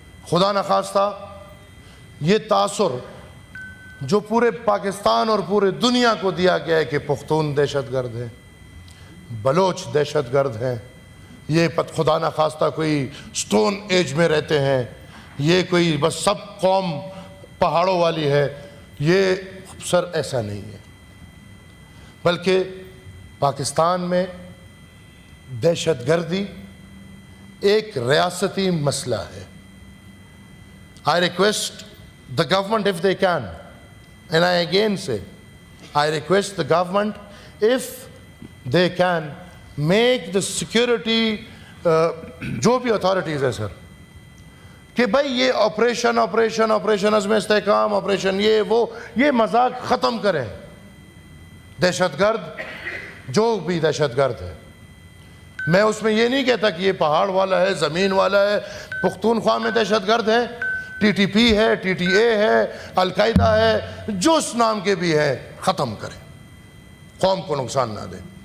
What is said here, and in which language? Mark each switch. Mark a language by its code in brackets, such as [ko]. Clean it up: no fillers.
[ur] خدا نخواستہ یہ تاثر جو پورے پاکستان اور پورے دنیا کو دیا گیا ہے کہ پختون دہشت گرد ہیں، بلوچ دہشت گرد ہیں، یہ خدا نخواستہ کوئی سٹون ایج میں رہتے ہیں، یہ کوئی بس سب قوم پہاڑوں والی ہے، یہ سر ایسا نہیں ہے. بلکہ پاکستان میں دہشت گردی ایک ریاستی مسئلہ ہے. [en] I request the government if they can, and I again say, I request the government if they can make the security [ur] جو بھی authorities ہے سر کہ بھائی یہ آپریشن عزم استحکام آپریشن یہ مذاق ختم کریں. دہشت گرد جو بھی دہشت گرد ہے، میں اس میں یہ نہیں کہتا کہ یہ پہاڑ والا ہے، زمین والا ہے. پختونخوا میں دہشت گرد ہے، ٹی ٹی پی ہے، ٹی ٹی اے ہے، القاعدہ ہے، جو اس نام کے بھی ہے، ختم کریں، قوم کو نقصان نہ دیں.